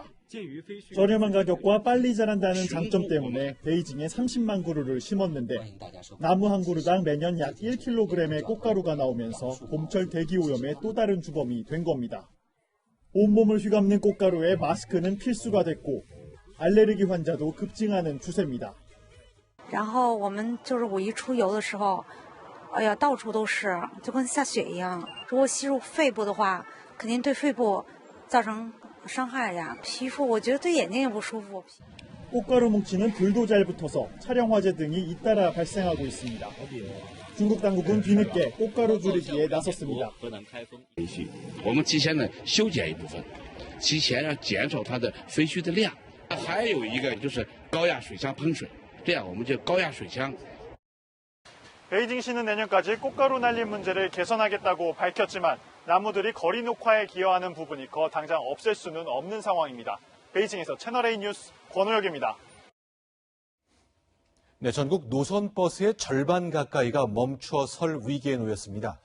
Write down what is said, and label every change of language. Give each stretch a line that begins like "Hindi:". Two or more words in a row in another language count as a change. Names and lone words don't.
Korean: 저렴한 가격과 빨리 자란다는 장점 때문에 베이징에 30만 그루를 심었는데 나무 한 그루당 매년 약 1kg의 꽃가루가 나오면서 봄철 대기오염의 또 다른 주범이 된 겁니다. 온몸을 휘감는 꽃가루에 마스크는 필수가 됐고 알레르기 환자도 급증하는 추세입니다.
Chinese: 然后我们就是五一出游的时候哎呀，到处都是，就跟下雪一样。如果吸入肺部的话，肯定对肺部造成伤害呀。皮肤，我觉得对眼睛也不舒服。
Korean: 꽃가루 뭉치는 불도 잘 붙어서 차량 화재 등이 잇따라 발생하고 있습니다. 중국 당국은 뒤늦게 꽃가루 줄이기에 나섰습니다.
Chinese: 我们提前呢修剪一部分，提前要减少它的废墟的量。还有一个就是高压水枪喷水，这样我们就高压水枪。
Korean: 베이징시는 내년까지 꽃가루 날림 문제를 개선하겠다고 밝혔지만 나무들이 거리 녹화에 기여하는 부분이 커 당장 없앨 수는 없는 상황입니다. 베이징에서 채널A 뉴스 권호혁입니다. 네, 전국 노선버스의 절반 가까이가 멈춰 설 위기에 놓였습니다.